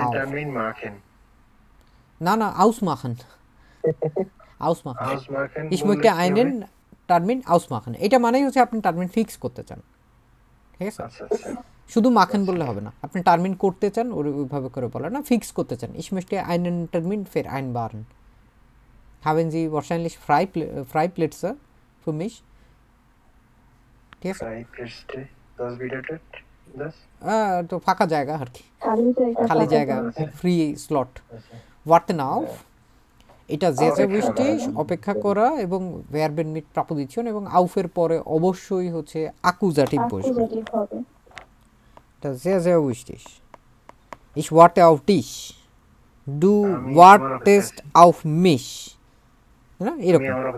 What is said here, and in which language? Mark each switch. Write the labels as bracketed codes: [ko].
[de] টার্মিন মাখেন [bn] না না আউসমাখন, আউসমাখন ich möchte einen Termin আউসমাখন, এটা মানেই হচ্ছে আপনি টার্মিন ফিক্স করতে চান, ঠিক আছে? শুধু মাখন বললে হবে না, আপনি টার্মিন করতে চান ওইভাবে করে বলে না, ফিক্স করতে চান। [de] ich möchte einen Termin vereinbaren, haben Sie wahrscheinlich Freiplätze für mich, ঠিক আছে? Freiplätze, das bedeutet das? [bn] তো ফাঁকা জায়গা আর কি, খালি জায়গা, ফ্রি স্লট। warten auf, এটা যে যে wichtig, অপেক্ষা করা, এবং verben mit Präposition, এবং aufের পরে অবশ্যই হচ্ছে অ্যাকুজাটিভ বসবে, এটা যে যে wichtig। [de] ich warte auf dich, du wartest auf mich, না এরকম।